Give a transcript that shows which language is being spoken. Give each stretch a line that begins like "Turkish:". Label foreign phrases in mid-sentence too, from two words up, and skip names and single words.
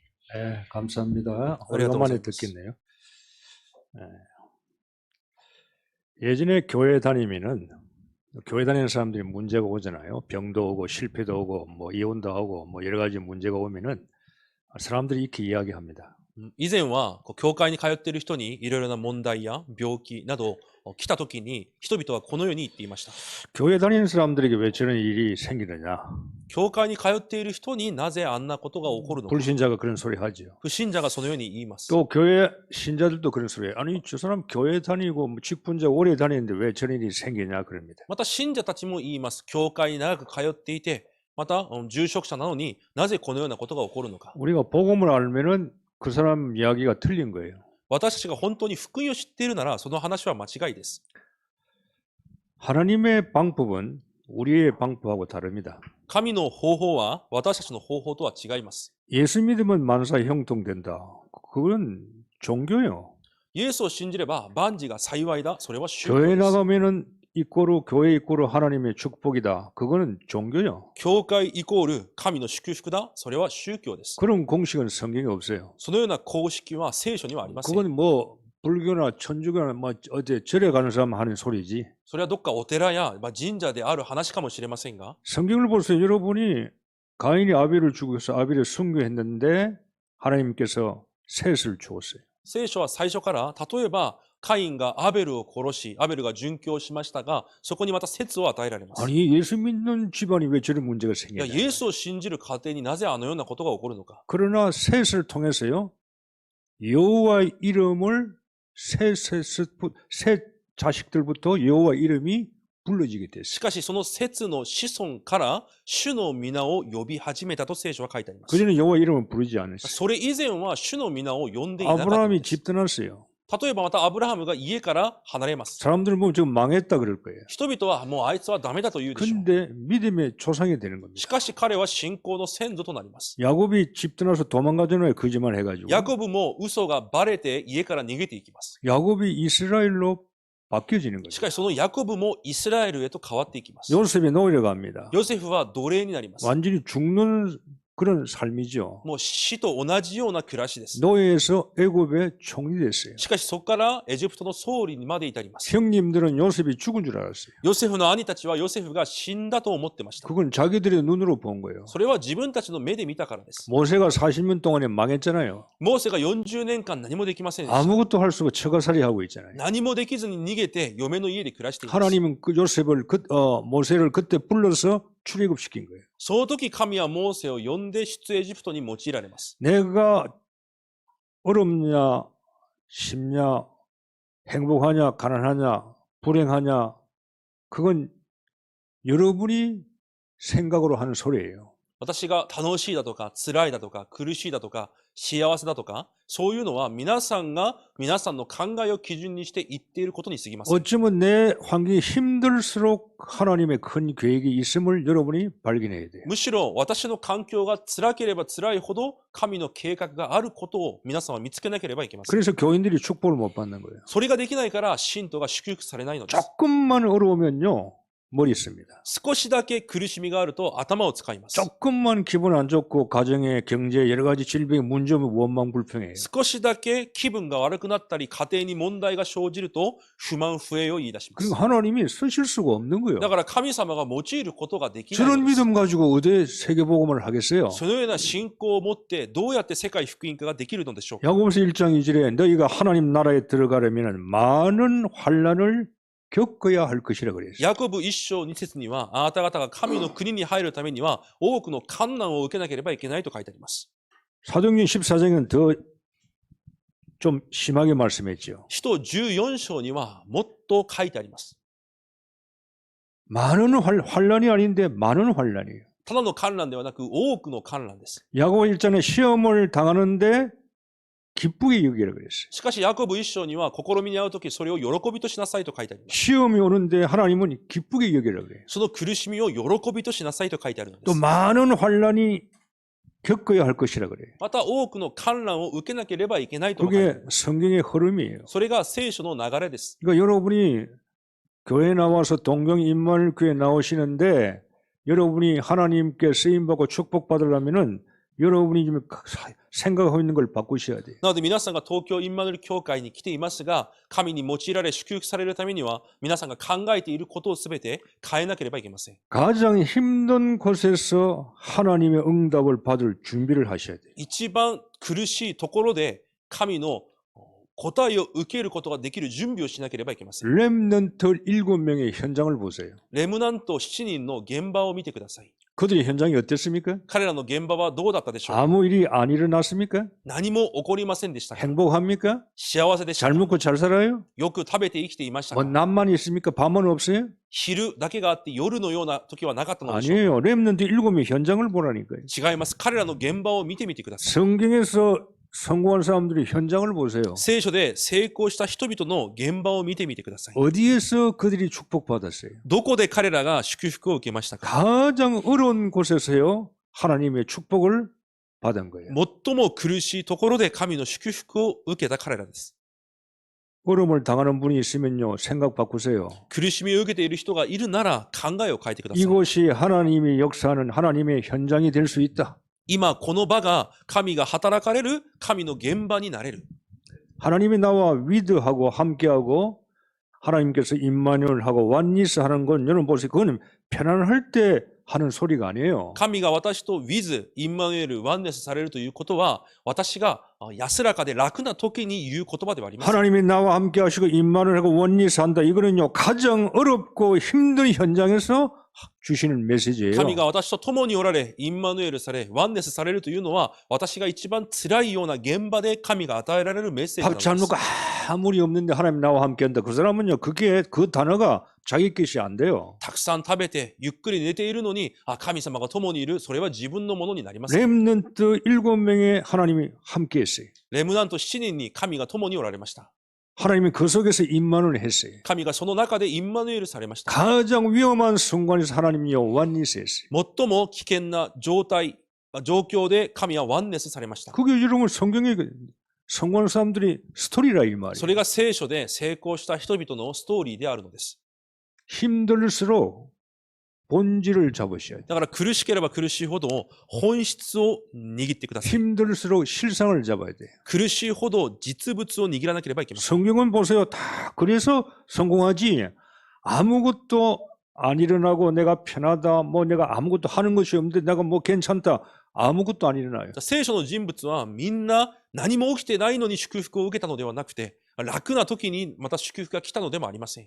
Korean: 네, 감사합니다.
Japanese: ありがとう
Korean: 오랜만에
Japanese: ございます.
Korean: 듣겠네요. 예전에 교회 다니면은 교회 다니는 사람들이 문제가 오잖아요. 병도 오고 실패도 오고 뭐 이혼도 하고 뭐 여러 가지 문제가 오면은 사람들이 이렇게 이야기합니다.
Japanese: 以前は教会に通っている人にいろいろな問題や病気など来た時に人々はこのように言っていました。
Korean: 교회 다니는 사람들에게 왜 저런 일이 생기느냐?
Japanese: 教会に通っている人になぜあんなことが起こるのか。
Korean: 불신자가 그런 소리 하죠.
Japanese: 不信者がそのように言います。
Korean: 또 교회 신자들도 그런 소리 해요. 아니 저 사람 교회 다니고 뭐 직분자 오래 다니는데 왜 저런 일이 생기냐 그럽니다.
Japanese: また信者たちも言います。教会に長く通っていて、また住職者なのになぜこのようなことが起こるのか。
Korean: 우리가 복음을 알면은 그 사람 이야기가 틀린 거예요.
Japanese: 私たちが本当に福音を知っているならその話は間違いです。
Korean: 하나님의 방법은 우리의 방법하고 다릅니다.
Japanese: 神の方法は私たちの方法とは違います。
Korean: 예수 믿으면 만사 형통된다. 그건 종교요.
Japanese: イエスを信じれば万事が幸いだ。それは宗教
Korean: 교회
Japanese: です。
Korean: 나가면은 이꼬로 교회 이꼬로 하나님의 축복이다. 그거는 종교요.
Japanese: 教会イコール神の祝福だ。それは宗教です。
Korean: 그런 공식은 성경에 없어요.
Japanese: そのような公式は聖書にはありません。
Korean: 그건 뭐 불교나 천주교나 뭐 어디 절에 가는 사람 하는 소리지.
Japanese: それはどっかお寺や神社である話かもしれませんが、
Korean: 성경을 보세요. 여러분이 가인이 아벨을 죽여서 아벨을 순교했는데 하나님께서 셋을 주었어요.
Japanese: 聖書は最初から例えばカインがアベルを殺し、アベルが殉教しましたが、そこにまた説を与えられます。
Korean: 아니 예수 믿는 집안이 왜 저런 문제가
Japanese: いや、
Korean: 생기냐?
Japanese: イエスを信じる家庭になぜあのようなことが起こるのか。
Korean: 그러나 셋을 통해서요 여호와의 이름을 셋 자식들부터 여호와 이름이 불러지게
Japanese: し
Korean: 됐어요.
Japanese: かしその説の子孫から主の皆を呼び始めたと聖書は書いてあります。
Korean: 그전에 여호와 이름을 부르지 않았어요.
Japanese: それ以前は主の皆を呼んでいなかったの
Korean: 아브라함이
Japanese: です。
Korean: 집 떠났어요.
Japanese: 例えばまたアブラハムが家から離れます。
Korean: 사람들은 보면 지금 망했다 그럴 거예요.
Japanese: 人々はもうあいつはダメだと言うでしょう。
Korean: 근데 믿음의 조상이 되는
Japanese: し
Korean: 겁니다.
Japanese: かし彼は信仰の先祖となります。
Korean: 야곱이 집 떠나서 도망가잖아요. 거짓말 해가지고.
Japanese: ヤコブも嘘がバレて家から逃げていきます。
Korean: 야곱이 이스라엘로 바뀌어지는
Japanese: し
Korean: 거죠.
Japanese: かしそのヤコブもイスラエルへと変わっていきます。
Korean: 요셉이 노예로 갑니다.
Japanese: ヨセフは奴隷になります。
Korean: 완전히 죽는 그런 삶이죠.
Japanese: もう死と同じような暮らしです。
Korean: 노예에서 애굽의 총리 됐어요.
Japanese: しかしそこからエジプトの総理にまで至ります。
Korean: 형님들은 요셉이 죽은 줄 알았어요.
Japanese: ヨセフの兄たちはヨセフが死んだと思ってました。
Korean: 그건 자기들의 눈으로 본 거예요.
Japanese: それは自分たちの目で見たからです。
Korean: 모세가 40년 동안에 망했잖아요.
Japanese: モーセが40年間何もできませんでした。
Korean: 아무것도 할 수 없고 처가살이 하고 있잖아요.
Japanese: 何もできずに逃げて嫁の家で暮らしています。
Korean: 하나님은 그 요셉을 모세를 그때 불러서 출애굽시킨 거예요.
Japanese: その時神はモーセを呼んで出エジプトに用いられます。
Korean: 내가 어렵냐, 쉽냐, 행복하냐, 가난하냐, 불행하냐, 그건 여러분이 생각으로 하는 소리예요.
Japanese: 私が楽しいだとか辛いだとか苦しいだとか幸せだとかそういうのは皆さんが皆さんの考えを基準にして言っていることに過ぎません。
Korean: 어쩌면 내 환경이 힘들수록 하나님의 큰 계획이 있음을 여러분이 발견해야 돼요.
Japanese: むしろ私の環境が辛ければ辛いほど神の計画があることを皆さんは見つけなければいけません。
Korean: 그래서 교인들이 축복을 못 받는 거예요.
Japanese: それができないから信徒が祝福されないのです。
Korean: 조금만 어려우면요, 머리 씁니다.
Japanese: 少しだけ苦しみがあると頭を使います。
Korean: 조금만 기분 안 좋고 가정에 경제 여러 가지 질병에 문제 오면 원망 불평해요.
Japanese: 少しだけ気分が悪くなったり家庭に問題が生じると不満不平を言い出します。
Korean: 그리고 하나님이 쓰실 수가 없는 거예요.
Japanese: だから神様が用いることができない
Korean: 저런
Japanese: のです。
Korean: 믿음 가지고 어디 세계복음을 하겠어요?
Japanese: そのような信仰を持ってどうやって世界福音化ができるのでしょうか。
Korean: 야고보서 1장 2절에 너희가 하나님 나라에 들어가려면 많은 환난을 겪어야 할 것이라 그랬어요.
Japanese: ヤコブ1章2節にはあなた方が神の国に入るためには多くの困難を受けなければいけないと書いてあります。
Korean: 사도행전 14장은 더 좀 심하게 말씀했죠.
Japanese: 使徒14章にはもっと書いてあります。
Korean: 많은 환난이 아닌데 많은 환난이에요.
Japanese: ただの困難ではなく多くの困難です。
Korean: 야고보 1장에 시험을 당하는데 기쁘게 여기라 그랬어요.
Japanese: しかしヤコブ1章には試みに遭うときそれを喜びとしなさいと書いてあります。
Korean: 시험이 오는데 하나님은 기쁘게 여기라 그래요.
Japanese: その苦しみを喜びとしなさいと書いてあるので
Korean: 또
Japanese: す。
Korean: 많은 환난이 겪어야 할 것이라 그래요.
Japanese: また多くの困難を受けなければいけないとも書いてあり
Korean: 그게
Japanese: ます。
Korean: 성경의 흐름이에요.
Japanese: それが聖書の流れです。
Korean: 그러니까 여러분이 교회 나와서 동경임마누엘교회 나오시는데 여러분이 하나님께 쓰임받고 축복받으려면은 여러분이 좀 생각하고 있는 걸 바꾸셔야 돼요.
Japanese: なので皆さんが東京インマヌエル教会に来ていますが、神に用いられ祝福されるためには、皆さんが考えていることをすべて変えなければいけません。
Korean: 가장 힘든 곳에서 하나님의 응답을 받을 준비를 하셔야 돼요.
Japanese: 一番苦しいところで神の答えを受けることができる準備をしなければいけません。
Korean: 렘넌트 7명의 현장을 보세요.
Japanese: レムナント7人の現場を見てください。
Korean: 그들의 현장이 어땠습니까?
Japanese: 彼らの現場はどうだったでしょうか。
Korean: 아무 일이 안 일어났습니까?
Japanese: 何も起こりませんでしたか。
Korean: 행복합니까?
Japanese: 幸せでしたか。
Korean: 잘 먹고 잘 살아요?
Japanese: よく食べて生きていました
Korean: 뭐
Japanese: か。
Korean: 남만 있습니까? 밤은 없어요?
Japanese: 昼だけがあって夜のような時はなかったのでしょうか。
Korean: 아니에요. 렘넌트 7명의 현장을 보라니까요.
Japanese: 違います。彼らの現場を見てみてください。
Korean: 성경에서 성공한 사람들의 현장을 보세요.
Japanese: 聖書で成功した人々の現場を見てみてください。
Korean: 어디에서 그들이 축복받았어요?
Japanese: どこで彼らが祝福を受けましたか。
Korean: 가장 어려운 곳에서요. 하나님의 축복을 받은 거예요.
Japanese: 最も苦しいところで神の祝福を受けた彼らです。
Korean: 어려움을 당하는 분이 있으면요. 생각 바꾸세요.
Japanese: 苦しみを受けている人がいるなら考えを変えてください。
Korean: 이곳이 하나님이 역사하는 하나님의 현장이 될 수 있다.
Japanese: 今この場が神が働かれる神の現場になれる。
Korean: 하나님이 나와 위드하고 함께하고 하나님께서 임마누엘하고 완니스 하는 건 여러분 보세요. 그거는 편안할 때 하는 소리가 아니에요.
Japanese: 神が私と with インマヌエルワンネスされるということは、私が安らかで楽な時に言う言葉ではありません。
Korean: 하나님이 나와 함께하시고 임마누엘하고 원니스 한다. 이거는요. 가장 어렵고 힘든 현장에서 주시는 메시지예요.
Japanese: 神が私と共におられ、インマヌエルされ、ワンネスされるというのは、私が一番辛いような現場で神が与えられるメッセージなの
Korean: 밥
Japanese: で
Korean: 잘
Japanese: す。
Korean: 먹고 아무리 없는데 하나님 나와 함께한다. 그 사람은요. 그게 그 단어가 자기 것이 안 돼요.
Japanese: たくさん食べて、ゆっくり寝ているのに、神様が共にいる、それは自分のものになります。
Korean: 렘넌트 7명의 하나님이 함께했어요.
Japanese: レムナント7人に神が共におられました。
Korean: 하나님이 그 속에서 임마누엘 했어요.
Japanese: 神がその中でインマヌエルされました。
Korean: 가장 위험한 순간에서 하나님이요 완니스 했어요.
Japanese: 最も危険な状況で神はワンネスされました。
Korean: 그게 여러분 성경에 성공한 사람들이 스토리라 이
Japanese: そ
Korean: 말이에요.
Japanese: れが聖書で成功した人々のストーリーであるのです。
Korean: 힘들수록 본질을 잡으셔야 돼요.
Japanese: だから苦しければ苦しいほど本質を握ってください。
Korean: 힘들수록 실상을 잡아야 돼요.
Japanese: 苦しいほど実物を握らなければいけません。
Korean: 성경은 보세요. 다 그래서 성공하지. 아무것도 안 일어나고 내가 편하다. 뭐 내가 아무것도 하는 것이 없는데 내가 뭐 괜찮다. 아무것도 안 일어나요.
Japanese: 聖書の人物はみんな何も起きてないのに祝福を受けたのではなくて、楽な時にまた祝福が来たのでもありません。